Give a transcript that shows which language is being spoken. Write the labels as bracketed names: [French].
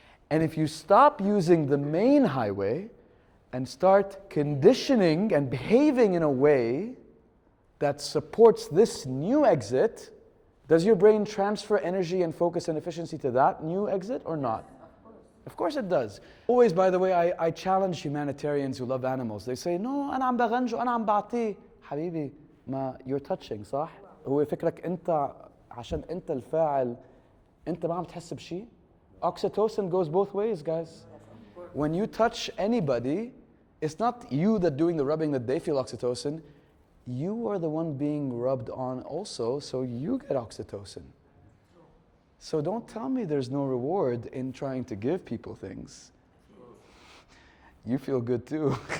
[English] And if you stop using the main highway and start conditioning and behaving in a way that supports this new exit, does your brain transfer energy and focus and efficiency to that new exit or not? Of course it does. Always, by the way, I challenge humanitarians who love animals. They say, no, [Arabic] أنا عم بغنج وأنا عم بعطيه. حبيبي, ما [English] you're touching, [Arabic] صح؟ هو فكرك أنت عشان أنت الفاعل أنت ما عم تحس بشيء. [English] Oxytocin goes both ways, guys. When you touch anybody, it's not you that doing the rubbing that they feel oxytocin. You are the one being rubbed on also, so you get oxytocin. So don't tell me there's no reward in trying to give people things. You feel good too.